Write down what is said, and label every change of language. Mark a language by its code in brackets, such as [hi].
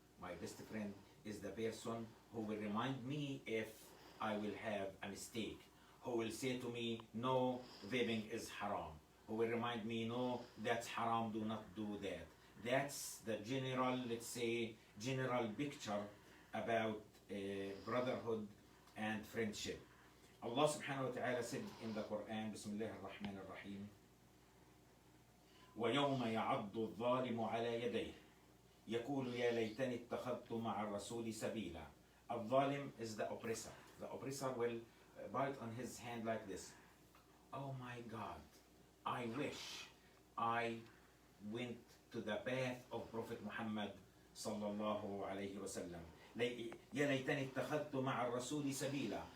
[en] My best friend is the person who will remind me if I will have a mistake, who will say to me, no, vaping is haram, who will remind me, no, that's haram, do not do that. That's the general, let's say, general picture about brotherhood and friendship. Allah subhanahu wa ta'ala said in the Quran, Bismillah ar-Rahman ar-Rahim, [ar] وَيَوْمَ يَعَضُّ الظَّالِمُ عَلَى يَدَيْهِ يَقُولُ يَا لَيْتَنِي اتَّخَذْتُ مَعَ الرَّسُولِ سَبِيلًا. [en] Al-Zalim is the oppressor. The oppressor will bite on his hand like this. Oh my God, I wish I went to the path of Prophet Muhammad sallallahu alayhi wa sallam. [ar] يَا لَيْتَنِي اتَّخَذْتُ مَعَ الرَّسُولِ سَبِيلًا.